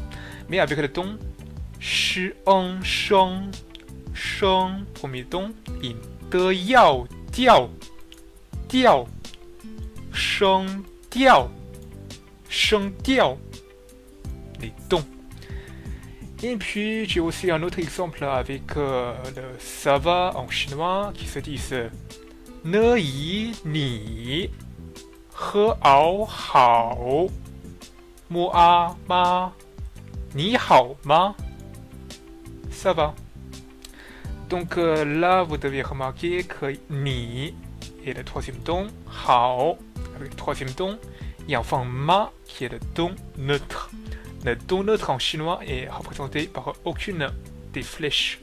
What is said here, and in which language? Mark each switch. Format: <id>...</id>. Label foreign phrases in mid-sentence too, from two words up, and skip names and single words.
<fr>Mais avec le ton Sheng, premier ton, et De Yao, Diao,</fr> <zh>声调,</zh> <fr>les tons. Et puis j'ai aussi un autre exemple avec le ça va en chinois qui se dit Ne yi ni he ao hao mo a ma</fr> <zh>你好吗.</zh> <fr>Ça va. Donc là vous devez remarquer que ni est le 3e ton, hao avec le 3e ton, et enfin ma qui est le ton neutre. Le ton neutre en chinois est représenté par aucune des flèches.</fr>